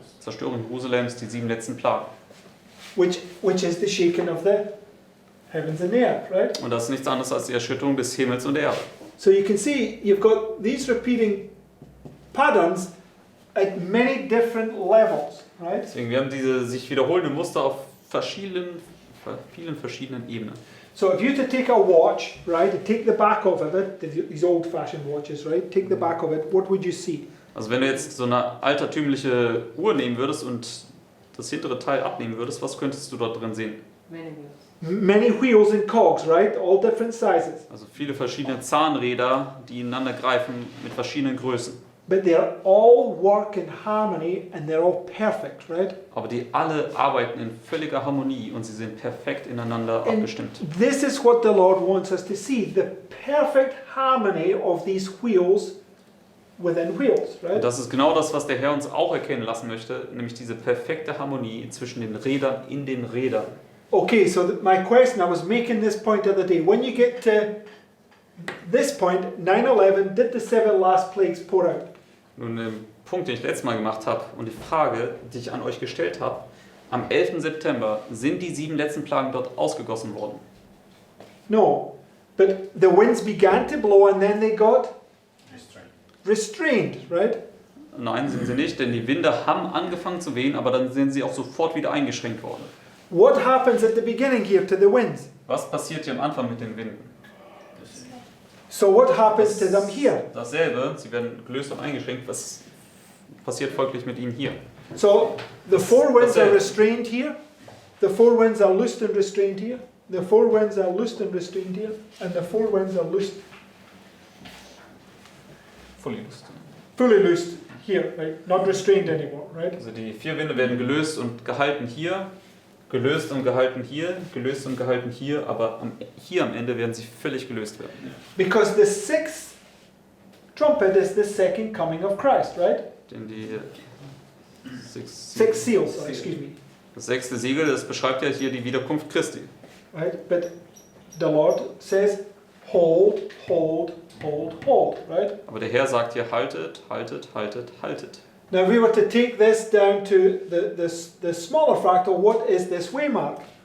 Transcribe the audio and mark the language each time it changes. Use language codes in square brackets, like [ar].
[de] Zerstörung Jerusalems, die 7 letzten Plagen. [en] Which is the shaking of the heavens and the earth, right? [de] Und das ist nichts anderes als die Erschütterung des Himmels und der Erde. [en] So you can see you've got these repeating patterns at many different levels, right? [de] Deswegen, wir haben diese sich wiederholenden Muster auf vielen verschiedenen Ebenen. [en] So if you were to take a watch, right, and take the back of it, these old-fashioned watches, right, take the back of it, what would you see? [de] Also wenn du jetzt so eine altertümliche Uhr nehmen würdest und das hintere Teil abnehmen würdest, was könntest du dort drin sehen? [en] Many wheels and cogs, right, all different sizes. [de] Also viele verschiedene Zahnräder, die ineinander greifen mit verschiedenen Größen. [en] But they're all work in harmony and they're all perfect, right? [de] Aber die alle arbeiten in völliger Harmonie und sie sind perfekt ineinander [en] And [de] abgestimmt. [en] this is what the Lord wants us to see, the perfect harmony of these wheels within wheels, right? [de] Und das ist genau das, was der Herr uns auch erkennen lassen möchte, nämlich diese perfekte Harmonie zwischen den Rädern in den Rädern. [en] Okay, so my question, I was making this point the other day. When you get to this point, 9/11, did the 7 last plagues pour out? [de] Nun, der Punkt, den ich letztes Mal gemacht habe und die Frage, die ich an euch gestellt habe, am 11. September sind die 7 letzten Plagen dort ausgegossen worden. [en] No, but the winds began to blow and then they got restrained, right? [de] Nein, sind sie nicht, denn die Winde haben angefangen zu wehen, aber dann sind sie auch sofort wieder eingeschränkt worden. [en] What happens at the beginning here to the winds? [de] Was passiert hier am Anfang mit den Winden? [en] So what happens to them here? [de] Dasselbe, sie werden gelöst und eingeschränkt. Was passiert folglich mit ihnen hier? [en] So the 4 winds are [de] Dasselbe. [en] restrained here, the 4 winds are loosed and restrained here, the 4 winds are loosed and restrained here, and the 4 winds are loosed, fully loosed here, right? Not restrained anymore, right? [de] Also die 4 Winde werden gelöst und gehalten hier, gelöst und gehalten hier, gelöst und gehalten hier, aber hier am Ende werden sie völlig gelöst werden. [en] Because the 6th trumpet is the second coming of Christ, right? [de] Denn die [en] 6 seals, excuse me, [de] das 6. Siegel, das beschreibt ja hier die Wiederkunft Christi. [en] right? But the Lord says, hold, hold, hold, hold, right? [de] Aber der Herr sagt hier, haltet, haltet, haltet, haltet. [en] Now, if we were to take this down to the smaller fractal, what is this waymark?